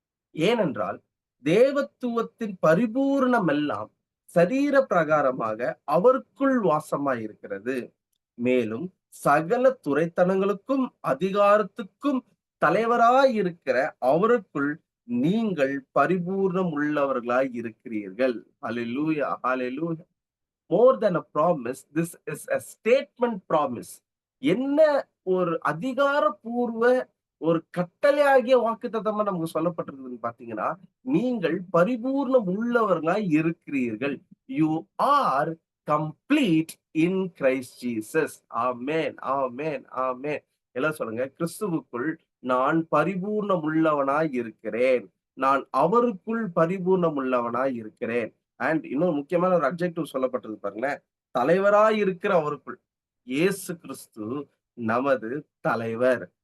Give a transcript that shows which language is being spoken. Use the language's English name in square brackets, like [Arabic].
[Tamil] ஏனென்றால் தேவத்துவத்தின் பரிபூரணமெல்லாம் சரீர பிரகாரமாக அவருக்குள் வாசமாயிருக்கிறது. மேலும் சகல துரைத்தனங்களுக்கும் அதிகாரத்துக்கும் தலைவராயிருக்கிற அவருக்குள் நீங்கள் பரிபூர்ணம் உள்ளவர்களாய் இருக்கிறீர்கள். ஹalleluya, hallelujah. [English] More than a promise, this is a statement promise. [Tamil] என்ன ஒரு அதிகாரப்பூர்வ ஒரு கட்டளையாகிய வாக்குத்தத்தமா நமக்கு சொல்லப்பட்டிருக்குதுன்னு பார்த்தீங்கன்னா, நீங்கள் பரிபூர்ணம் உள்ளவர்களாய் இருக்கிறீர்கள். [English] You are complete in Christ Jesus. [Tamil] ஆமென், ஆமென், ஆமென். எல்லாம் சொல்லுங்க. கிறிஸ்துவுக்குள் நான் பரிபூர்ணம் உள்ளவனாய் இருக்கிறேன். நான் அவருக்குள் பரிபூர்ணம் உள்ளவனாய் இருக்கிறேன். அண்ட் இன்னொரு முக்கியமான ஒரு அட்ஜெக்டிவ் சொல்லப்பட்டது பாருங்களேன். தலைவராய் இருக்கிற அவருக்குள். இயேசு கிறிஸ்து நமது தலைவர்.